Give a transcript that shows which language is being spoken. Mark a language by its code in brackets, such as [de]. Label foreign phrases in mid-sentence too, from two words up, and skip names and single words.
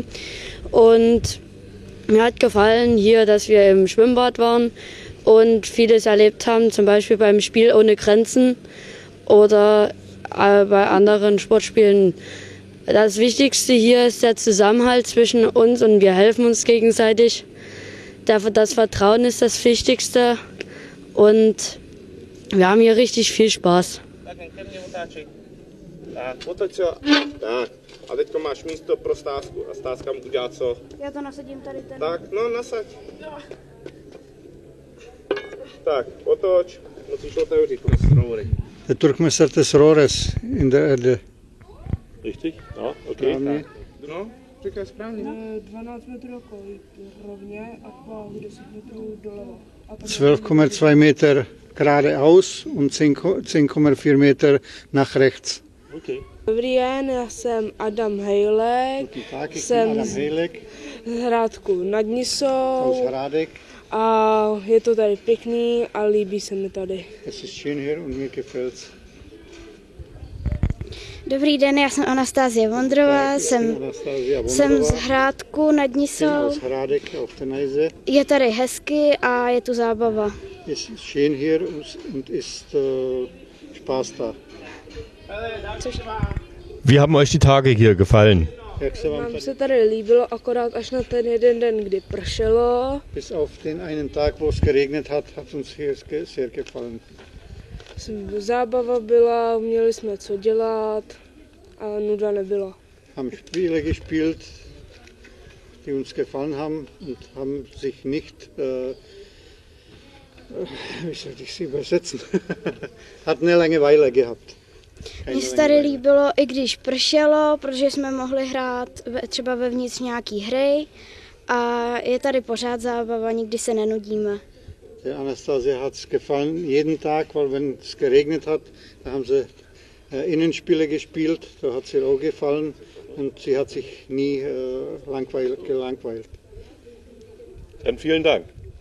[de] Und mir hat gefallen hier, dass wir im Schwimmbad waren und vieles erlebt haben, zum Beispiel beim Spiel ohne Grenzen oder bei anderen Sportspielen. Das Wichtigste hier ist der Zusammenhalt zwischen uns und wir helfen uns gegenseitig. Das Vertrauen ist das Wichtigste und wir haben hier richtig viel Spaß. [cs] A teďko máš místo pro stázku a stázka mu udělá co? Já to nasadím tady. Tak, no nasaď. Tak, otoč, musíš otevřít roury. [de] Der Durchmesser des Rohres in der Erde. Richtig? [cs] No, okay. No, říkaj správně. 12 metrů rovně a pak 10 metrů doleva. [de] 12,2 Meter geradeaus und 10,4 Meter nach rechts. Okay. [cs] Dobrý den, já jsem Adam Hejlek, jsem z Hrádku nad Nisou a je to tady pěkný a líbí se mi tady. [de] Es ist schön hier und mir gefällt's. [cs] Dobrý den, já jsem Anastasie Vondrová, jsem z Hrádku nad Nisou. Je tady hezky a je tu zábava. [de] Es ist schön hier und ist Spaß da. Wie haben euch die Tage hier gefallen? [cs] Nám se tady líbilo, akorát až na ten jeden den, kdy pršelo. [de] Bis auf den einen Tag, wo es geregnet hat, hat uns hier sehr gefallen. [cs] Zábava byla, měli jsme co dělat a nuda nebyla. [de] Haben Spiele gespielt, die uns gefallen haben und haben sich nicht, wie soll ich sie übersetzen, hatten eine Langeweile gehabt. [cs] Mně se tady líbilo, i když pršelo, protože jsme mohli hrát třeba vevnitř nějaký hry a je tady pořád zábava, nikdy se nenudíme. [de] Der Anastasia hat es gefallen, jeden Tag, weil wenn es geregnet hat, da haben sie Innenspiele gespielt, da hat es ihr auch gefallen und sie hat sich nie gelangweilt. Dann vielen Dank.